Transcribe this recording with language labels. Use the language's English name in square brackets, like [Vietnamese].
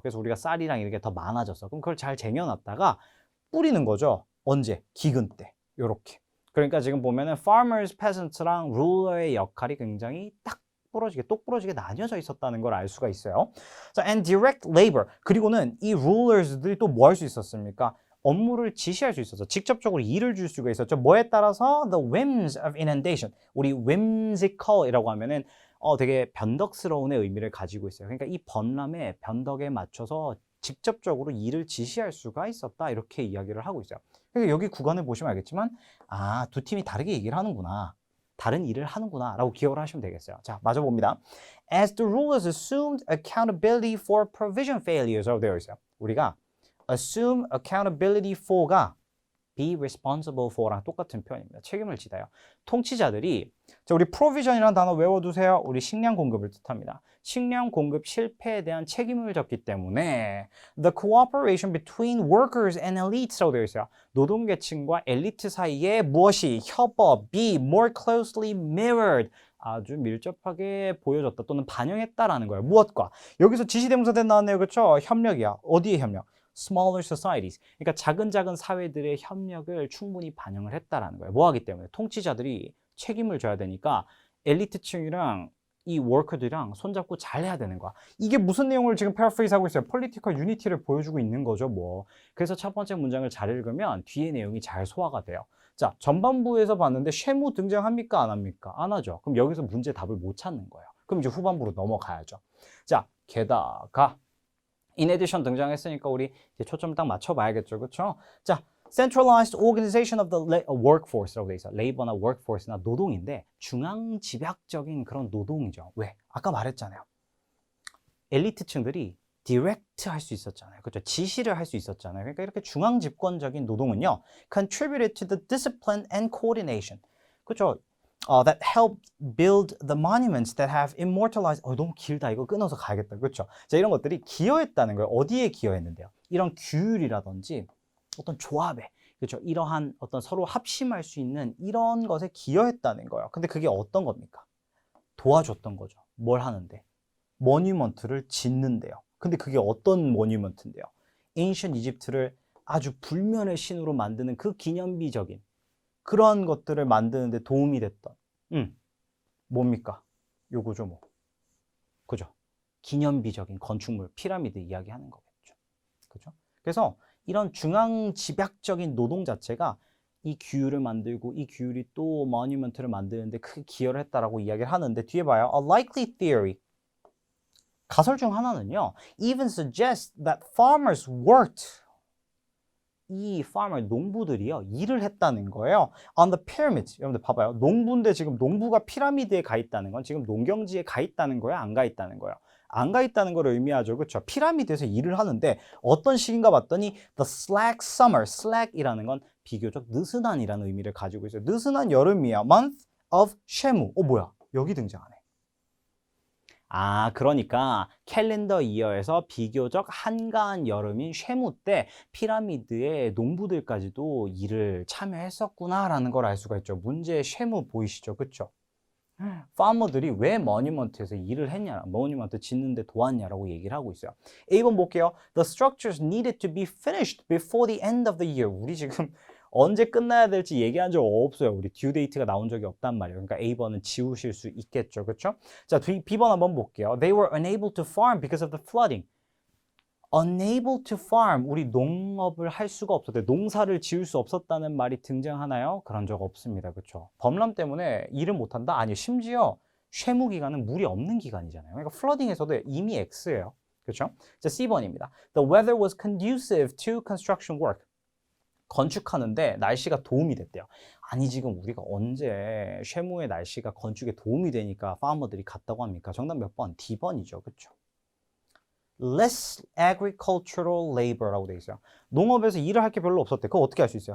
[Korean] 그래서 우리가 쌀이랑 이렇게 더 많아졌어. 그럼 그걸 잘 쟁여놨다가 뿌리는 거죠. 언제? 기근 때. 요렇게. 그러니까 지금 보면은 farmers, peasants랑 ruler의 역할이 굉장히 똑부러지게 나뉘어져 있었다는 걸 알 수가 있어요. 자, [English] and direct labor. [Korean] 그리고는 이 rulers들이 또 뭐 할 수 있었습니까? 업무를 지시할 수 있었죠. 직접적으로 일을 줄 수가 있었죠. 뭐에 따라서 [English] the whims of inundation. [Korean] 우리 whimsical이라고 하면은 되게 변덕스러운의 의미를 가지고 있어요. 그러니까 이 번람의 변덕에 맞춰서 직접적으로 일을 지시할 수가 있었다. 이렇게 이야기를 하고 있어요. 그러니까 여기 구간을 보시면 알겠지만 두 팀이 다르게 얘기를 하는구나. 다른 일을 하는구나 라고 기억을 하시면 되겠어요. 자, 마저 봅니다. [English] As the rulers assumed accountability for provision failures. [Korean] 라고 되어 있어요. 우리가 [English] assume accountability for [Korean] 가 [English] be responsible for [Korean] 랑 똑같은 표현입니다. 책임을 지다요. 통치자들이 자, 우리 provision이라는 단어 외워두세요. 우리 식량 공급을 뜻합니다. 식량 공급 실패에 대한 책임을 졌기 때문에 [English] the cooperation between workers and elites [Korean] 라고 되어 있어요. 노동계층과 엘리트 사이에 무엇이 협업이 [English] more closely mirrored [Korean] 아주 밀접하게 보여졌다 또는 반영했다라는 거예요. 무엇과? 여기서 지시대명사대 나왔네요. 그렇죠? 협력이야. 어디의 협력? [English] smaller societies. [Korean] 그러니까 작은 사회들의 협력을 충분히 반영을 했다라는 거예요. 뭐 하기 때문에? 통치자들이 책임을 져야 되니까 엘리트층이랑 이 워커들이랑 손잡고 잘 해야 되는 거야. 이게 무슨 내용을 지금 paraphrase 하고 있어요? [English] political unity [Korean] 를 보여주고 있는 거죠, 뭐. 그래서 첫 번째 문장을 잘 읽으면 뒤에 내용이 잘 소화가 돼요. 자, 전반부에서 봤는데 쉐무 등장합니까? 안 합니까? 안 하죠. 그럼 여기서 문제 답을 못 찾는 거예요. 그럼 이제 후반부로 넘어가야죠. 자, 게다가 [English] in addition [Korean] 등장했으니까 우리 이제 초점 딱 맞춰봐야겠죠, 그렇죠? 자, [English] centralized organization of the workforce [Korean] 라고 돼 있어. 레이버나 workforce나 노동인데 중앙집약적인 그런 노동이죠. 왜? 아까 말했잖아요. 엘리트층들이 direct 할 수 있었잖아요. 그렇죠? 지시를 할 수 있었잖아요. 그러니까 이렇게 중앙집권적인 노동은요, [English] contributed to the discipline and coordination. [Korean] 그렇죠? [English] That helped build the monuments that have immortalized. [Korean] 너무 길다. 이거 끊어서 가야겠다. 그렇죠? 자, 이런 것들이 기여했다는 거예요. 어디에 기여했는데요? 이런 규율이라든지 어떤 조합에, 그렇죠? 이러한 어떤 서로 합심할 수 있는 이런 것에 기여했다는 거예요. 근데 그게 어떤 겁니까? 도와줬던 거죠. 뭘 하는데? 모뉴먼트를 짓는데요. 근데 그게 어떤 모뉴먼트인데요? Ancient Egypt를 아주 불면의 신으로 만드는 그 기념비적인 그런 것들을 만드는데 도움이 됐던 뭡니까? 요거죠 뭐. 그죠? 기념비적인 건축물, 피라미드 이야기하는 거겠죠. 그죠? 그래서 이런 중앙집약적인 노동 자체가 이 규율을 만들고 이 규율이 또 모뉴먼트를 만드는데 크게 기여를 했다라고 이야기를 하는데 뒤에 봐요. [English] A likely theory. [Korean] 가설 중 하나는요. [English] Even suggests that farmers worked. [Korean] 이 farmer, 농부들이요. 일을 했다는 거예요. [English] On the pyramids. [Korean] 여러분들 봐봐요. 농부인데 지금 농부가 피라미드에 가 있다는 건 지금 농경지에 가 있다는 거야? 안 가 있다는 거예요? 안 가 있다는 걸 의미하죠. 그렇죠? 피라미드에서 일을 하는데 어떤 시기인가 봤더니 [English] the slack summer. [Korean] slack이라는 건 비교적 느슨한이라는 의미를 가지고 있어요. 느슨한 여름이야. [English] month of Shemu. [Korean] 뭐야? 여기 등장하네. 그러니까 캘린더 이어에서 비교적 한가한 여름인 쉐무 때 피라미드의 농부들까지도 일을 참여했었구나라는 걸 알 수가 있죠. 문제의 쉐무 보이시죠? 그쵸? 파머들이 왜 머니먼트에서 일을 했냐, 머니먼트 짓는데 도왔냐라고 얘기를 하고 있어요. A번 볼게요. [English] The structures needed to be finished before the end of the year. [Korean] 우리 지금 언제 끝나야 될지 얘기한 적 없어요. 우리 듀 데이트가 나온 적이 없단 말이에요. 그러니까 A번은 지우실 수 있겠죠. 그렇죠? 자, B번 한번 볼게요. [English] They were unable to farm because of the flooding. unable to farm. [Korean] 우리 농업을 할 수가 없었대. 농사를 지을 수 없었다는 말이 등장하나요? 그런 적 없습니다. 그렇죠? 범람 때문에 일을 못 한다? 아니요. 심지어 쉐무 기간은 물이 없는 기간이잖아요. 그러니까 flooding에서도 이미 X예요. 그렇죠? 자, C번입니다. [English] The weather was conducive to construction work. [Korean] 건축하는데 날씨가 도움이 됐대요. 아니 지금 우리가 언제 쉐무의 날씨가 건축에 도움이 되니까 파머들이 갔다고 합니까? 정답 몇 번? D번이죠. 그렇죠? [English] Less agricultural labor [Korean] 라고 돼 있어요. 농업에서 일을 할 게 별로 없었대. 그거 어떻게 알 수 있어요?